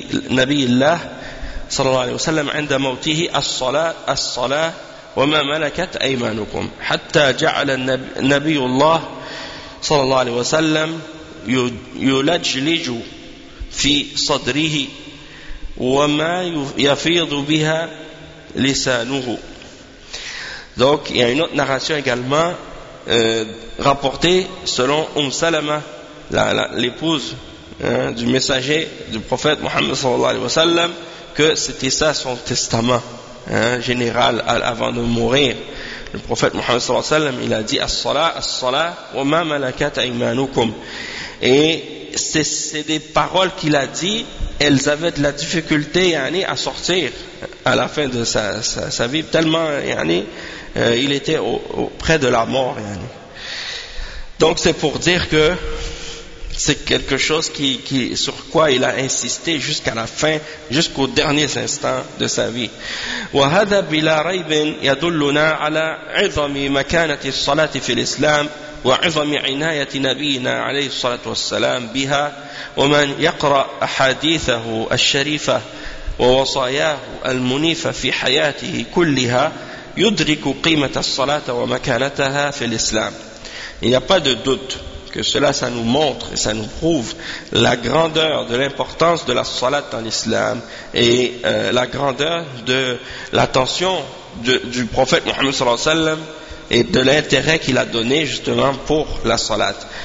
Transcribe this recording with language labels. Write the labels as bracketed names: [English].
[Arabic] نَبِيِّ اللَّهِ صَلَّى اللَّهُ عَلَيْهِ وَسَلَّمَ عِنْدَ مَوْتِهِ الصَّلَاةَ وما ملكت أيمانكم حتى جعل النبي الله صلى الله عليه وسلم يلجلج في صدره وما يفيض بها لسانه. [French] Donc il y a une autre narration également rapportée selon Salama, l'épouse du messager du prophète Mohammed صلى الله عليه وسلم, que c'était ça son testament général avant de mourir. Le prophète Mohammed sallallahu alayhi wa sallam, il a dit [Arabic] as-salat, as-salat, wa ma malakat aymanukum. [French] Et c'est des paroles qu'il a dit, elles avaient de la difficulté à sortir à la fin de sa vie, tellement il était près de la mort. Donc c'est pour dire que c'est quelque chose qui sur quoi il a insisté jusqu'à la fin, jusqu'au dernier instant de sa vie. [Arabic] وهذا بلا ريب يدلنا على عظم مكانة الصلاة في الإسلام وعظم عناية نبينا عليه الصلاة والسلام بها. ومن يقرأ أحاديثه الشريفة ووصاياه المنيفة في حياته كلها يدرك قيمة الصلاة ومكانتها في الإسلام. [French] Il n'y a pas de doute que cela, ça nous montre et ça nous prouve la grandeur de l'importance de la salat dans l'islam et la grandeur de l'attention du prophète Mohammed sallallahu alayhi wa sallam et de l'intérêt qu'il a donné justement pour la salat.